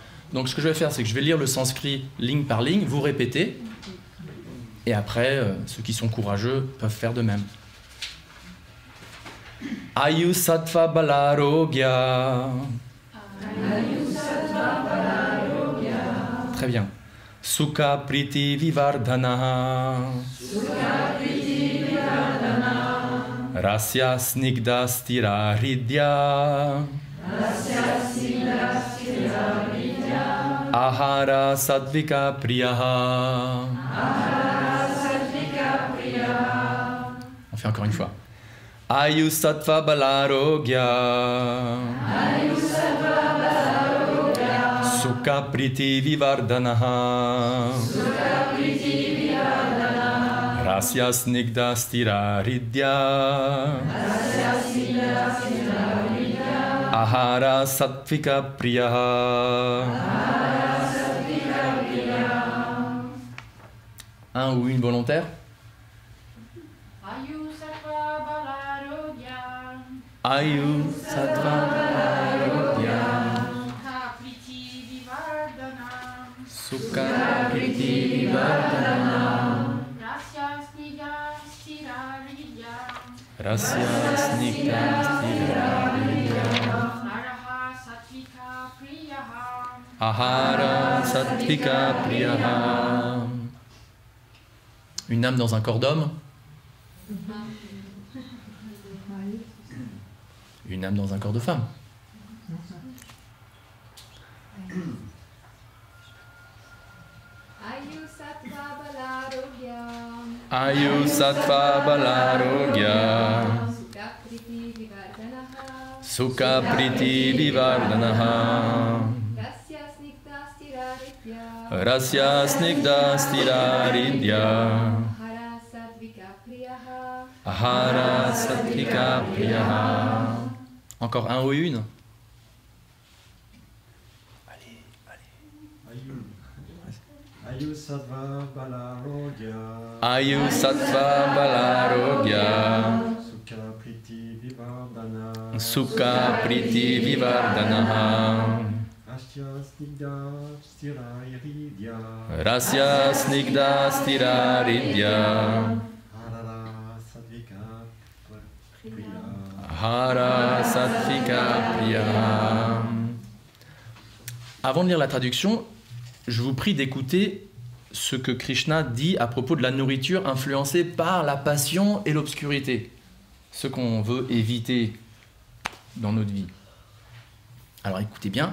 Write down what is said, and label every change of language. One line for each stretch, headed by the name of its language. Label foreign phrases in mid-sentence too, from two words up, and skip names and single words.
French: Donc ce que je vais faire, c'est que je vais lire le sanskrit ligne par ligne, vous répétez. Et après, ceux qui sont courageux peuvent faire de même.
Sanskrit: Ayu sattva balarogya.
French: Très bien.
Sanskrit: Sukha priti vivardhana. Rasya snigdha stira hridya. Ahara sattvika priyaha.
French: On fait encore une fois.
Sanskrit: Ayu sattva balarogya. Sukha priti vivardhanaha. Rasya snigdha stira hridya. Ahara sattvika priyaha.
French: Un ou une volontaire?
Sanskrit: Ayu sattva balarogya. Ayu sattva balarogya. Sukha priti vivardhana. Sukha priti vivardhana. Rasya snigdha stira hridya. Rasya snigdha stira hridya. Araha sattvika priyaha. Ahara sattvika priyaha.
French: Une âme dans un corps d'homme? Une âme dans un corps de femme?
Sanskrit: Ayu sattva balarogya. Ayu sattva balarogya. Sukha priti vivardhanaha. Sukha priti vivardhanaha. Rasya snigdha stira hridya. Rasya snigdha stira hridya. Ahara sattvika priyaha. Ahara sattvika priyaha.
French: Encore un ou une? Allez, allez.
Sanskrit: Ayu sattva balarogya. Ayu sattva balarogya. Sukha priti vivardhana. Sukha priti vivardhanaha. Rasya snigdha stira hridya. Rasya snigdha stira hridya. Ahara sattvika priyaha. Ahara sattvika priyaha.
French: Avant de lire la traduction, je vous prie d'écouter ce que Krishna dit à propos de la nourriture influencée par la passion et l'obscurité. Ce qu'on veut éviter dans notre vie. Alors écoutez bien.